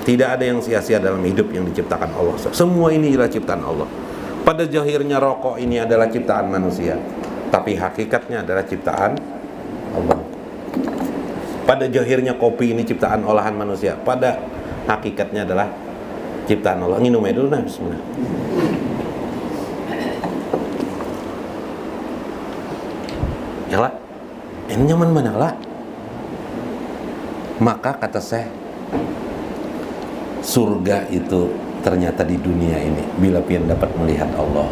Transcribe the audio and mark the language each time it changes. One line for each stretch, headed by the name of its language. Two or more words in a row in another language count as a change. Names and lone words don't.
Indonesian: Tidak ada yang sia-sia dalam hidup yang diciptakan Allah. Semua ini adalah ciptaan Allah. Pada zahirnya rokok ini adalah ciptaan manusia, tapi hakikatnya adalah ciptaan Allah. Pada zahirnya kopi ini ciptaan olahan manusia, pada hakikatnya adalah ciptaan Allah.
Banjar: Nginum aja dulu, nah, bismillah. Ya lah, ini nyaman mana lah?
Indonesian: Maka kata saya, surga itu ternyata di dunia ini bila pian dapat melihat Allah.